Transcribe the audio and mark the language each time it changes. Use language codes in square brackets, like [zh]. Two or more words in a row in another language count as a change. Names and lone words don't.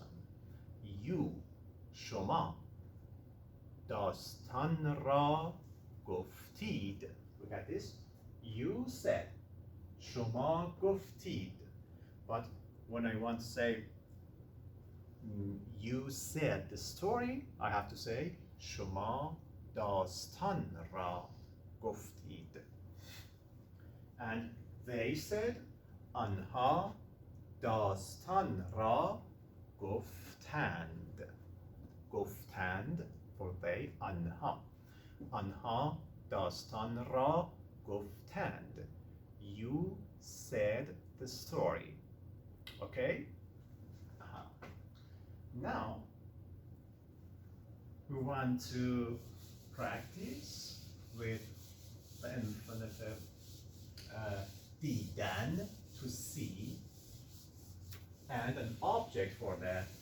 [en] You, [fa] شما داستان را گفتید. [en] Look at this. You said. [fa] شما گفتید. [en] But when I want to say you said the story, I have to say [fa] شما داستان را گفتید. [en] And they said [fa] آنها داستان را گفتند. [en] گفتند for they, [fa] آنها. آنها داستان را گفتند. [en] You said the story. Okay? Now, we want to practice with the infinitive دیدن, to see, and an object for that.